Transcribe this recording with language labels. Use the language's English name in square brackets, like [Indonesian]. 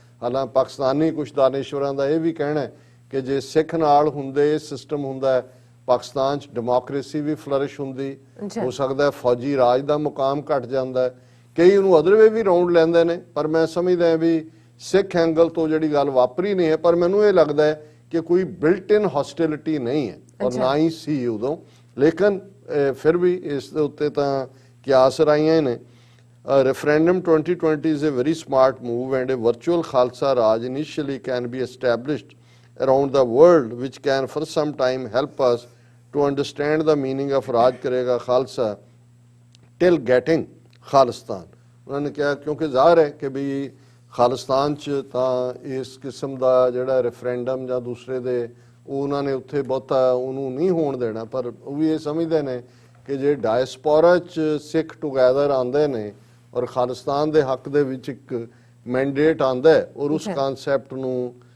[Punjabi] ਹਾਲਾਂ ਪਾਕਿਸਤਾਨੀ ਕੁਛ ਦਾਨੇਸ਼ਵਰਾਂ ਦਾ ਇਹ ਵੀ ਕਹਿਣਾ ਹੈ ਕਿ ਜੇ ਸਿੱਖ ਨਾਲ ਹੁੰਦੇ ਇਹ ਸਿਸਟਮ ਹੁੰਦਾ ਪਾਕਿਸਤਾਨ 'ਚ ਡੈਮੋਕ੍ਰੇਸੀ ਵੀ ਫਲਰਿਸ਼ ਹੁੰਦੀ, ਹੋ ਸਕਦਾ ਫੌਜੀ ਰਾਜ ਦਾ ਮੁਕਾਮ ਘਟ ਜਾਂਦਾ। ਕਈ ਉਹਨੂੰ ਅਦਰ ਵੇ ਵੀ ਰਾਉਂਡ ਲੈਂਦੇ ਨੇ, ਪਰ ਮੈਂ ਸਮਝਦਾ ਵੀ ਸਿੱਖ ਐਂਗਲ ਤੋਂ ਜਿਹੜੀ ਗੱਲ ਵਾਪਰੀ ਨਹੀਂ ਹੈ, ਪਰ ਮੈਨੂੰ ਇਹ ਲੱਗਦਾ ਹੈ ਕਿ ਕੋਈ ਬਿਲਟ ਇਨ ਹੌਸਟਿਲਿਟੀ ਨਹੀਂ ਹੈ ਔਰ ਨਾ ਹੀ ਸੀ ਉਦੋਂ, ਲੇਕਿਨ ਫਿਰ ਵੀ ਇਸ ਦੇ ਉੱਤੇ ਤਾਂ ਕਿਆਸ ਰਾਈਆਂ ਨੇ। [English] referendum 2020 is a very smart move and a virtual Khalsa Raj initially can be established around the world, which can for some time help us to understand the meaning of Raj Karega Khalsa till getting Khalistan. [Punjabi] उन्होंने कहा क्योंकि ज़ाहिर है कि भी खालिस्तान च तां इस किस्म का जिहड़ा रेफरेंडम ਜਾਂ दूसरे दे ਉਹਨਾਂ ਨੇ ਉੱਥੇ ਬਹੁਤਾ ਉਹਨੂੰ ਨਹੀਂ ਹੋਣ ਦੇਣਾ, ਪਰ ਉਹ ਵੀ ਇਹ ਸਮਝਦੇ ਨੇ ਕਿ ਜੇ ਡਾਇਸਪੋਰਾ 'ਚ ਸਿੱਖ ਟੂਗੈਦਰ ਆਉਂਦੇ ਨੇ ਔਰ ਖਾਲਿਸਤਾਨ ਦੇ ਹੱਕ ਦੇ ਵਿੱਚ ਇੱਕ ਮੈਂਡੇਟ ਆਉਂਦਾ ਹੈ ਔਰ ਉਸ ਕਨਸੈਪਟ ਨੂੰ